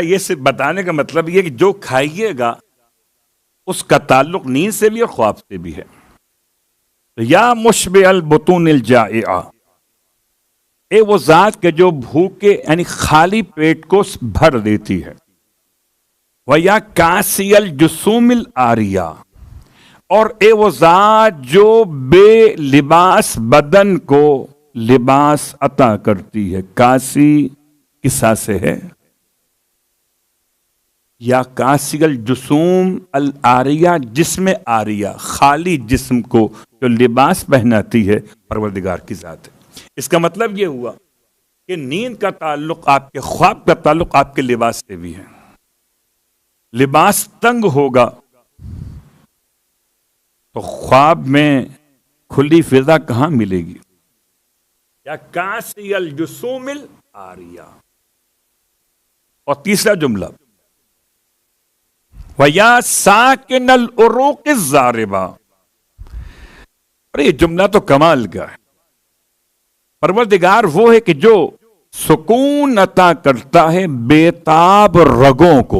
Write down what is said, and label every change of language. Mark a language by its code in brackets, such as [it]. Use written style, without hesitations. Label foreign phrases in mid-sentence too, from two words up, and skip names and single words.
[ur] یہ صرف بتانے کا مطلب یہ کہ جو کھائیے گا اس کا تعلق نیند سے بھی اور خواب سے بھی ہے. [ar] یا مشبع البطون الجائعہ، [ur] اے وہ ذات کہ جو بھوکے یعنی خالی پیٹ کو بھر دیتی ہے. [ar] وَيَا كَاسِيَ الْجُسُومِ الْعَارِيَةِ، [ur] اور اے وہ ذات جو بے لباس بدن کو لباس عطا کرتی ہے. کاسی کسا سے ہے، [ar] یا کاسی الجسوم العاریہ، [ur] جسم عاریہ خالی جسم کو جو لباس پہناتی ہے پروردگار کی ذات ہے. اس کا مطلب یہ ہوا کہ نیند کا تعلق آپ کے خواب کا تعلق آپ کے لباس سے بھی ہے. لباس تنگ ہوگا تو خواب میں کھلی فضا کہاں ملے گی؟ [ar] یا کاسی الجسوم العاریہ. [ur] اور تیسرا جملہ [ar] وَيَا سَاكِنَ الْعُرُوقِ الزَّارِبَةِ. [ur] اور یہ جملہ تو کمال کا ہے. پروردگار وہ ہے کہ جو سکون عطا کرتا ہے بےتاب رگوں کو.